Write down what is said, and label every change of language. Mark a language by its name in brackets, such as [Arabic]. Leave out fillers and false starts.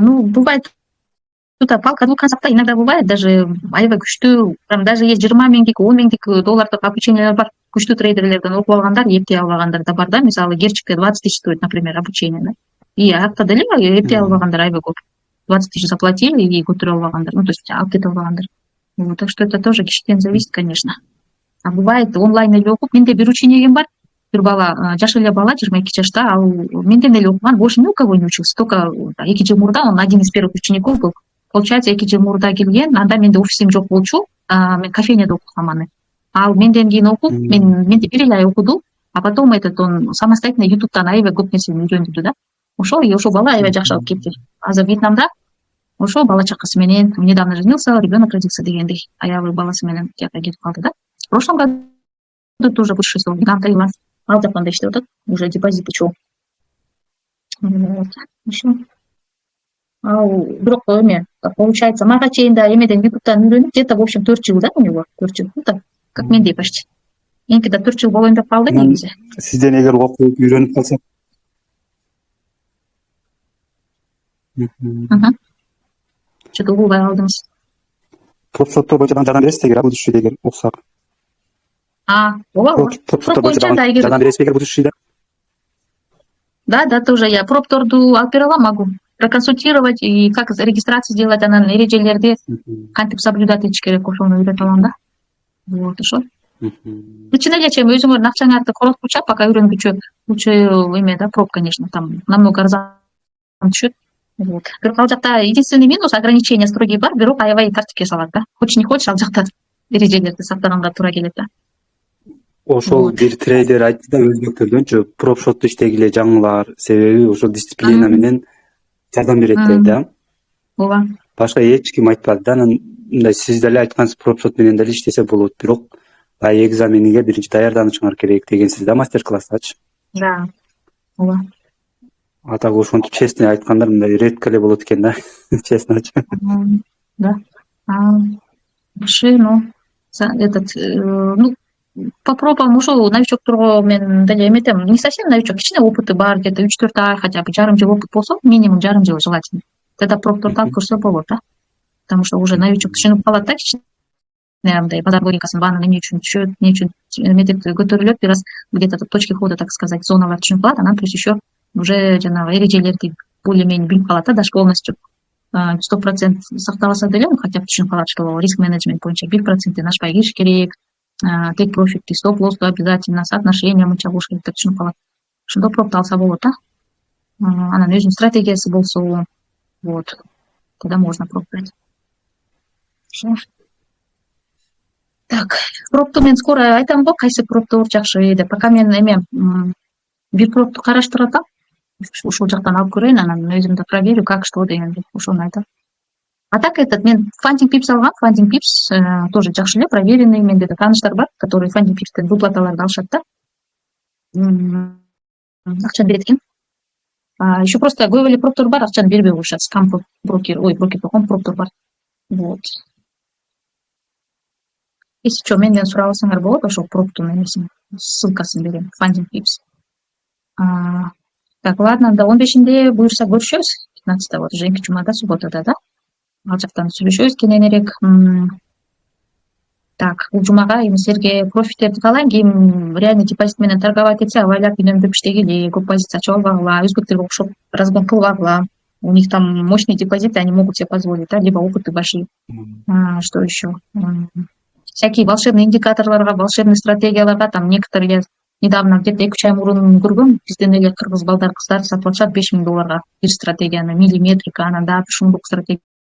[Russian] Ну, бывает, тут палка двух концах иногда бывает, даже [Kyrgyz] аябай күчтүү, [Russian] прям даже есть [Kyrgyz] 20 миңдик, 10 миңдик доллардык обучениялер бар. Күчтүү трейдерлерден окуп алгандар, эптей албагандар да бар да. Мисалы, Герчикте 20 [Russian] тысяч стоит, например, обучение, да. И [Kyrgyz] акта деле эптей албагандар аябай көп. [Russian] 20 тысяч заплатили и [Kyrgyz] көтөрө албагандар. [Russian] Ну, то есть [Kyrgyz] алып кете албагандар. [Russian] Вот, так что это тоже [Kyrgyz] кишиден [Russian] зависит, конечно. [Kyrgyz] А бывает онлайн эле окуп, менде бир учением бар. Бир бала, жаш эле бала, 22 жашта, ал менден эле окуган, [Russian] больше ни у кого не учился. Только [Kyrgyz] 2 жыл мурда, [Russian] он один из первых учеников был. [Kyrgyz] Получается, 2 жыл мурда келген, анда менде офисим жок болчу, мен кофейняда окугам аны. Ал менден кийин окуп, менде 1 ай окуду, а потом он самостоятельно ютубтан аябай көп нерсени үйрөндү да. Ошол бала аябай жакшы алып кетти. Азыр Вьетнамда ошо бала чакасы менен [Russian] недавно женился, ребенок родился [Kyrgyz] дегендей, аябай баласы менен тияка кетип калды да. [Russian] В прошлом году тоже высший срок, гиганта Илон, [Kyrgyz] ал жакканда иштеп атат, [Russian] уже депозиты [Kyrgyz] чоң. Ошо. Ал бирок эме, [Russian] получается, [Kyrgyz] мага чейин да эмеден ютубтан үйрөнүп, [Russian] где-то в общем [Kyrgyz] 4 жыл да [Russian] у него, [Kyrgyz] 4 жыл, [Russian] ну так, как [Kyrgyz] мендей почти. Меники да 4 жыл болоюн деп калды негизи. Сизден эгер окуп үйрөнүп калсак. Что-то угулбай калдыңыз. Пропшоттор боюнча жардам бересиз эгер будущийде эгер окусак. Ооба. Пропшоттор боюнча жардам бересиз эгер будущийде. [Russian] Да, тоже я [Kyrgyz] пропторду алып бере алам, [Russian] могу проконсультировать и как регистрацию сделать, [Kyrgyz] анан эрежелерди кантип соблюдать этиш керек, ошону үйрөтө алам да. [Russian] Вот, [Kyrgyz] ошо. Чын эле чейин өзүңөрдүн акчаңарды короткуча, [Russian] пока [Kyrgyz] үйрөнгүчө [Russian] лучше [Kyrgyz] эме да, проп, [Russian] конечно, там намного [Kyrgyz] арзан түшөт. Вот. Бирок ал жакта [Russian] единственный минус, ограничения строгие [Kyrgyz] бар, бирок аябай тартипке салат да. [Russian] Хочешь не хочешь, [Kyrgyz] ал жакта эрежелерди сактаганга туура келет да. Ошол бир трейдер айтты да, өзбектөрдөнчү пропшотту иштегиле жаңылар, себеби ошол дисциплина менен жардам берет дейт да. Ооба. Башка эч ким айтпады да. Анан мындай сиз деле айткансыз, пропшот менен деле иштесе болот, бирок экзамениге биринчи даярданышыңар керек дегенсиз да, мастер-класстачы. Да. Ооба. [Russian] А так [Kyrgyz] ошентип честный айткандар мындай редко эле болот экен да, [Russian] честно. Да. Вообще, ну, ну, по пробам [Kyrgyz] ушул новичокторго мен деле эметем, [Russian] не совсем новичок, [Kyrgyz] кичине опыты бар, где-то 3-4 ай, [Russian] хотя бы [Kyrgyz] жарым жыл опыт болсо, [Russian] минимум [Kyrgyz] жарым жыл [Russian] желательно. [Kyrgyz] Тогда пропторду алып көрсө болот да. Потому что уже новичок түшүнүп калат да, кичине мындай базар логикасын бааны эмне үчүн түшөт, эмне үчүн метод көтөрүлөт, бир аз [Russian] где-то точки хода, так сказать, [Kyrgyz] зоналар түшүнүп калат, анан плюс еще уже жанагы эрежелерди более-менее билип калат да, [Russian] даже полностью 100% [Kyrgyz] сакталаса деле, [Russian] хотя бы [Kyrgyz] түшүнүп калат, [Russian] что риск менеджмент [Kyrgyz] боюнча 1%ден ашпай кириш керек, тек профитти, стоп-лоссу обязательно, соотношение мынча болуш керек деп түшүнүп калат. Ошондо пропты алса болот да. Анан өзүнүн стратегиясы болсо, [Russian] вот, тогда можно пробовать. [Kyrgyz] Так, пропту мен скоро айтам го, кайсы проптор жакшы деп. Пока мен эме бир пропту караштырып атам. Ушул жактан алып көрөйүн, анан өзүм да [Russian] проверю, как что [Kyrgyz] дегенди, ошону айтам. А так мен Funding Pips алгам. Funding Pips тоже жакшы эле, проверенный. Менде да тааныштар бар, [Russian] которые [Kyrgyz] Funding Pipстен выплаталарды алышат да. Акчаны берет экен. Еще просто көп эле проптор бар, акчаны бербей коюшат. Scam брокер.com проптор бар. Вот. Если что, менден сурап алсаңар болот, ошол проптун эмесин, ссылкасын берем. Funding Pips. [Russian] Так, ладно, да [Kyrgyz] 15-нде буюрса көрүшөбүз. 15-та вот, уже жумада, субботада, да? Ал жактан сүйлөшөбүз кененирээк. Так, бул жумага эми силерге профиттерди каалайм, кийин реальный депозит менен торговать этсе, абайлап үнөмдөп иштегиле, көп позиция ачып албагыла, өзбектерге окшоп разгон кылбагыла. [Russian] У них там мощные депозиты, они могут себе позволить, да, либо опыты большие. Что еще? Всякие волшебные [Kyrgyz] индикаторларга, волшебные стратегияларга, [Russian] там некоторые я недавно где-то [Kyrgyz] 2-3 ай мурун көргөм, бизден эле кыргыз балдар, кыздар сатып алышат $5000 бир стратегияны, миллиметрика, анан дагы шундук стратегия.